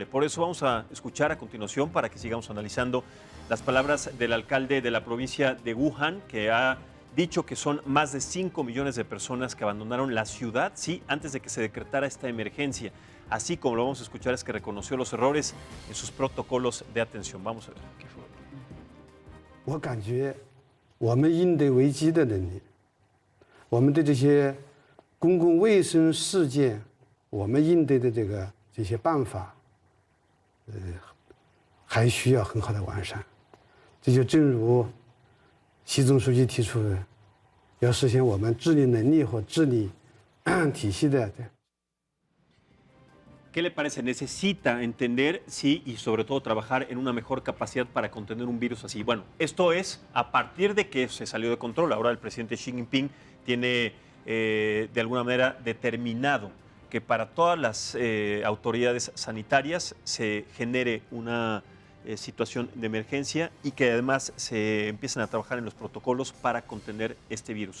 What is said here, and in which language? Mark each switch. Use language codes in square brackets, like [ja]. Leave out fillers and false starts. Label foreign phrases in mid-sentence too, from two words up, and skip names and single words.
[es] Por eso vamos a escuchar a continuación, para que sigamos analizando, las palabras del alcalde de la provincia de Wuhan, que ha dicho que son más de 5 millones de personas que abandonaron la ciudad, sí, antes de que se decretara esta emergencia. Así como lo vamos a escuchar, es que reconoció los errores en sus protocolos de atención. Vamos a ver qué fue. [zh] 我感觉我们应对危机的能力，我们对这些公共卫生事件，我们应对的这些办法，还需要很好的完善。这就正如习总书记提出的，要实现我们治理能力和治理体系的。 [es] ¿Qué le parece? Necesita entender, sí, y sobre todo trabajar en una mejor capacidad para contener un virus así. Bueno, esto es a partir de que se salió de control. Ahora el presidente Xi Jinping tiene de alguna manera determinado que para todas las autoridades sanitarias se genere una situación de emergencia y que además se empiecen a trabajar en los protocolos para contener este virus.